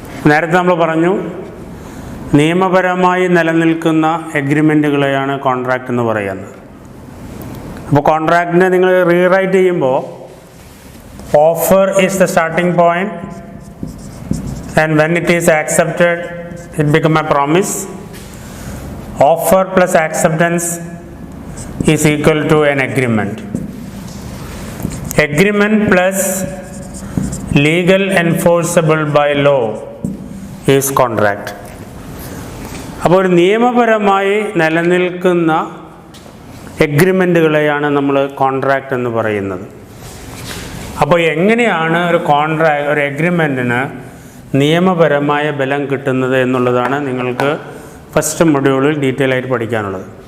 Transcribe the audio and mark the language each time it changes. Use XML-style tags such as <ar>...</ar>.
<ml>നേരത്തെ നമ്മൾ പറഞ്ഞു നിയമപരമായി നിലനിൽക്കുന്ന എഗ്രിമെൻറ്റുകളെയാണ് കോൺട്രാക്റ്റ് എന്ന് പറയുന്നത്. അപ്പോൾ കോൺട്രാക്റ്റിനെ നിങ്ങൾ റീറൈറ്റ് ചെയ്യുമ്പോൾ</ml> <en>Offer is the starting point and when it is accepted it become a promise. Offer plus acceptance is equal to an agreement. Agreement plus legal enforceable by law is contract.</en> <ml>അപ്പോൾ ഒരു നിയമപരമായി നിലനിൽക്കുന്ന എഗ്രിമെൻറ്റുകളെയാണ് നമ്മൾ contract എന്ന് പറയുന്നത്. അപ്പോൾ എങ്ങനെയാണ് ഒരു എഗ്രിമെൻറ്റിന് നിയമപരമായ ബലം കിട്ടുന്നത് എന്നുള്ളതാണ് നിങ്ങൾക്ക് ഫസ്റ്റ് മൊഡ്യൂളിൽ ഡീറ്റെയിൽ ആയിട്ട് പഠിക്കാനുള്ളത്.</ml>